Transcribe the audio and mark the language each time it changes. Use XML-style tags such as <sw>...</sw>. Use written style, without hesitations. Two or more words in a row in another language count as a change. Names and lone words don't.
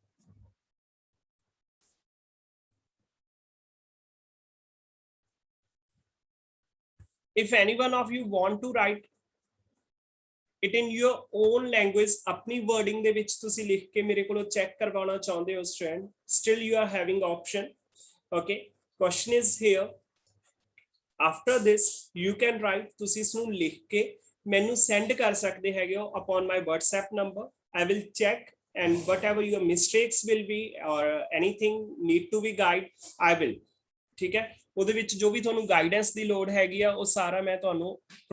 <en>If any one of you want to write it in your own language,</en> <pa>अपनी wording ਦੇ ਵਿੱਚ ਤੁਸੀਂ ਲਿਖ ਕੇ ਮੇਰੇ ਕੋਲੋਂ ਚੈੱਕ ਕਰਵਾਉਣਾ ਚਾਹੁੰਦੇ ਹੋ student,</pa> <en>still you are having option. Okay, question is here. After this you can write,</en> <pa>ਤੁਸੀਂ ਇਸ ਨੂੰ ਲਿਖ ਕੇ ਮੈਨੂੰ send ਕਰ ਸਕਦੇ ਹੈਗੇ ਹੋ</pa> <en>upon my WhatsApp number. I will check and whatever your mistakes will be or anything need to be guide, I will.</en> <pa>ਠੀਕ ਹੈ, ਉਹਦੇ ਵਿੱਚ ਜੋ ਵੀ ਤੁਹਾਨੂੰ ਗਾਈਡੈਂਸ ਦੀ ਲੋੜ ਹੈਗੀ ਆ ਉਹ ਸਾਰਾ ਮੈਂ ਤੁਹਾਨੂੰ</pa>